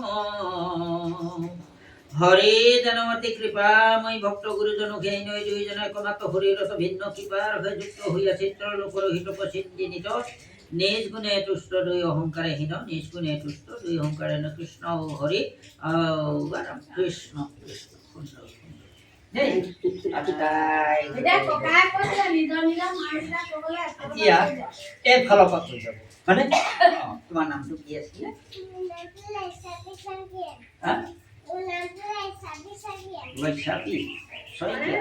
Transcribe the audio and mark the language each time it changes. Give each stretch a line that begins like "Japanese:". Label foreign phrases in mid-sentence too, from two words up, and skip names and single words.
Assamese: হরে জনমতি কৃপাময় ভক্ত গুরুজন ঘেই নয় দুইজন একমাত্র হরির রস ভিন্ন কৃপার হয়ে যুক্ত হইয়া চিত্র লোকর হিত প্রসিদ্ধিনিত নিজ গুণে তুষ্ট দুই অহংকারে হীন নিজ গুণে তুষ্ট দুই অহংকারে কৃষ্ণ ও হরি কৃষ্ণ কৃষ্ণ এফালৰ পৰা কৈ যাব মানে তোমাৰ নামটো কি আছিলে? বৈশাখী শইকীয়া।